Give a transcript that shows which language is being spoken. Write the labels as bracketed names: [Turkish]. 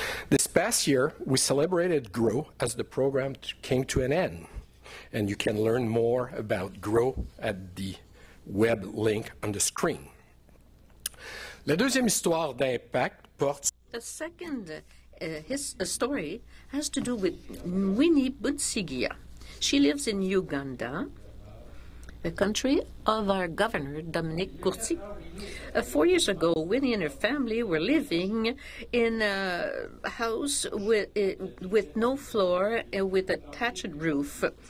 [English] This past year, we celebrated GROW as the program came to an end. And you can learn more about GROW at the web link on the screen. [French] La deuxième histoire d'impact porte. [English] The second story has to do with Winnie Butsigia. She lives in Uganda, the country of our governor, Dominique Courty. 4 years ago, Winnie and her family were living in a house with no floor and with a thatched roof.